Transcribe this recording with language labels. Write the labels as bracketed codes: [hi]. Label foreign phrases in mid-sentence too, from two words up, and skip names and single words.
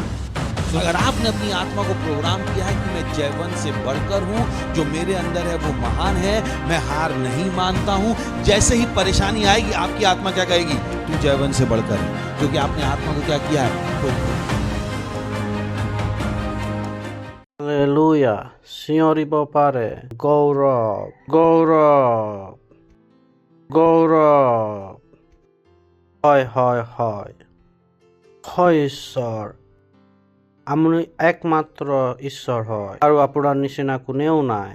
[hi] तो अगर आपने अपनी आत्मा को प्रोग्राम किया है कि मैं जयवंत से बढ़कर हूं, जो मेरे अंदर है वो महान है, मैं हार नहीं मानता हूं, जैसे ही परेशानी आएगी आपकी आत्मा क्या कहेगी? तू जयवंत से बढ़कर है, क्योंकि आपने आत्मा को क्या किया है? हालेलुया। [as] চিঞৰিব পাৰে গৌৰৱ, গৌৰৱ, গৌৰৱ। হয় হয় হয়, হয় ঈশ্বৰ, আপুনি একমাত্ৰ ঈশ্বৰ হয় আৰু আপোনাৰ নিচিনা কোনেও নাই।